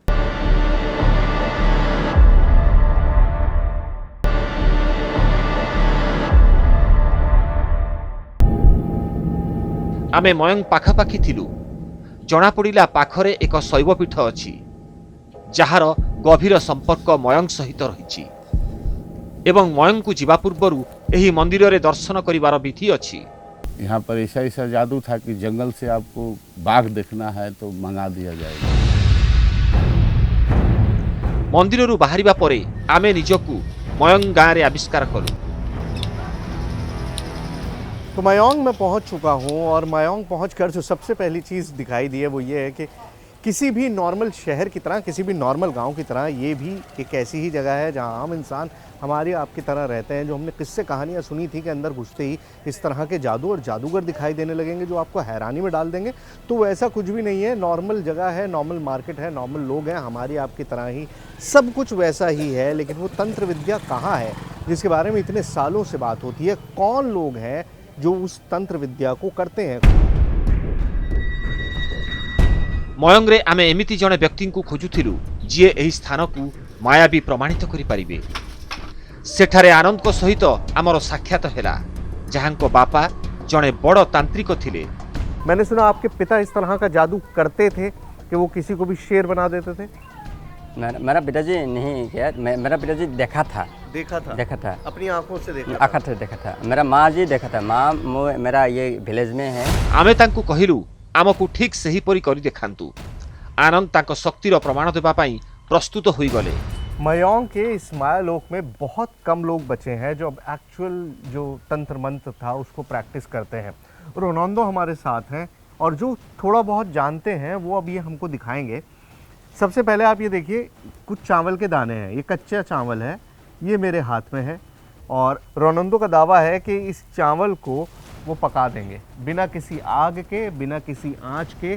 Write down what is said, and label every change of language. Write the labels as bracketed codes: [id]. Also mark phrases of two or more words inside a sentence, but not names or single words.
[or] ଆମେ ମୟଙ୍କ ପାଖାପାଖି ଥିଲୁ। ଜଣାପଡ଼ିଲା ପାଖରେ ଏକ ଶୈବପୀଠ ଅଛି ଯାହାର ଗଭୀର ସମ୍ପର୍କ ମୟଙ୍କ ସହିତ ରହିଛି ଏବଂ ମୟଙ୍କକୁ ଯିବା ପୂର୍ବରୁ ଏହି ମନ୍ଦିରରେ ଦର୍ଶନ କରିବାର ବିଧି ଅଛି। [hi] यहाँ पर ऐसा ऐसा जादू था कि जंगल से आपको बाघ देखना है तो मंगा दिया जाएगा। [or] ମନ୍ଦିରରୁ ବାହାରିବା ପରେ ଆମେ ନିଜକୁ ମୟଙ୍କ ଗାଁରେ ଆବିଷ୍କାର କଲୁ। [hi] तो मयोंग में पहुंच चुका हूं और मयोंग पहुंचकर जो सबसे पहली चीज़ दिखाई दी है वो ये है कि किसी भी नॉर्मल शहर की तरह, किसी भी नॉर्मल गांव की तरह ये भी एक ऐसी ही जगह है जहां आम इंसान हमारी आपकी तरह रहते हैं। जो हमने किस्से कहानियां सुनी थी कि अंदर घुसते ही इस तरह के जादू और जादूगर दिखाई देने लगेंगे जो आपको हैरानी में डाल देंगे, तो वैसा कुछ भी नहीं है। नॉर्मल जगह है, नॉर्मल मार्केट है, नॉर्मल लोग हैं, हमारी आपकी तरह ही सब कुछ वैसा ही है। लेकिन वो तंत्र विद्या कहाँ है जिसके बारे में इतने सालों से बात होती है? कौन लोग हैं जो उस तंत्र विद्या को करते हैं? [or] ମୟଙ୍ଗରେ ଆମେ ଏମିତି ଜଣେ ବ୍ୟକ୍ତିଙ୍କୁ ଖୋଜୁଥିଲୁ ଯିଏ ଏହି ସ୍ଥାନକୁ ମାୟାବୀ ପ୍ରମାଣିତ କରିପାରିବେ। ସେଠାରେ ଆନନ୍ଦଙ୍କ ସହିତ ଆମର ସାକ୍ଷାତ ହେଲା, ଯାହାଙ୍କ ବାପା ଜଣେ ବଡ଼ ତାନ୍ତ୍ରିକ ଥିଲେ। [hi] मैंने सुना आपके पिता इस तरह का जादू करते थे कि वो किसी को भी शेर बना देते थे। मेरा पिताजी नहीं किया, मेरा पिताजी देखा था अपनी आंखों से देखा आखिर से देखा था। मेरा माँ जी देखा था। माँ मेरा ये विलेज में है। [or] ଆମେ ତାଙ୍କୁ କହିଲୁ ଆମକୁ ଠିକ୍ ସେହିପରି କରି ଦେଖାନ୍ତୁ। ଆନନ୍ଦ ତାଙ୍କ ଶକ୍ତିର ପ୍ରମାଣ ଦେବା ପାଇଁ ପ୍ରସ୍ତୁତ ହୋଇଗଲେ। [hi] मयोंग के इस मायालोक में बहुत कम लोग बचे हैं जो अब एक्चुअल जो तंत्र मंत्र था उसको प्रैक्टिस करते हैं। रोनाल्डो हमारे साथ हैं और जो थोड़ा बहुत जानते हैं वो अब ये हमको दिखाएंगे। सबसे पहले आप ये देखिए, कुछ चावल के दाने हैं, ये कच्चा चावल है, ये मेरे हाथ में है और रोनाल्डो का दावा है कि इस चावल को वो पका देंगे बिना किसी आग के, बिना किसी आँच के।